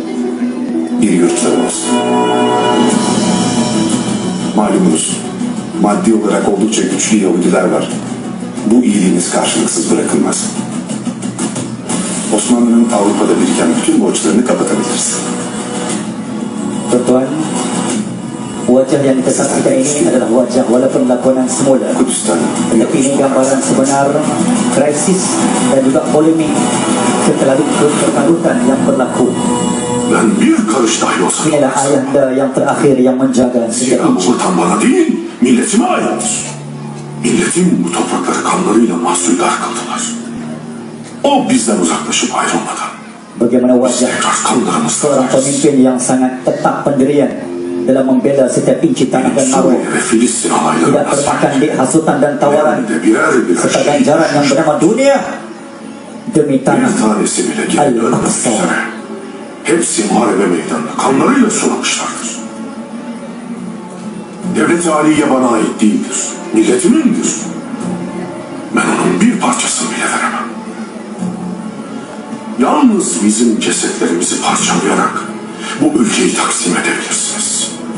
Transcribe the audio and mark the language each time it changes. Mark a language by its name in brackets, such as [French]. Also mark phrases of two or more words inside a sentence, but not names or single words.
[Turkish] Bir yurtları olsun. Malumunuz, maddi olarak oldukça güçlü Yahudiler var. Bu iyiliğiniz karşılıksız bırakılmaz. Osmanlı'nın Avrupa'da biriken bütün borçlarını kapatabiliriz. [Malay] Tuan-tuan, wajah yang kita saksikan ini adalah wajah walaupun lakonan semula, tetapi ini gambaran sebenar krisis dan juga polemik keterlaluan yang berlaku. [Turkish] Ben bir karış dahi olsa [Malay] Inilah ayahanda yang terakhir yang menjaga setiap [Turkish] zira bu [Malay] inci. [Turkish] vatan bana değil, milletime aittir. Milletim bu toprakları kanlarıyla mahsuldar kıldılar. O bizden uzaklaşıp ayrılmadan [Malay] Bagaimana wajah [Turkish] tekrar kanlarımızla [Malay] seorang pemimpin yang sangat tetap pendirian dalam membela setiap inci tanah dan maru, [Turkish] Suriye ve Filistin [Malay] tidak [Turkish] alaylarına [Malay] termakan di hasutan dan tawaran [Turkish] de birer [Malay] serta [Turkish] şehit, [Malay] ganjaran yang bernama dunia demi [Turkish] bir [Malay] tanah [Turkish] tanesi bile geri dönmek [Malay] Al-Aqsa. [Turkish] üzere. Hepsi muharebe meydanında kanlarıyla sulamışlardır. Devlet-i Aliye bana ait değildir. Milletimindir. ben onun bir parçasını bile veremem. Yalnız bizim cesetlerimizi parçalayarak bu ülkeyi taksim edebilirsiniz.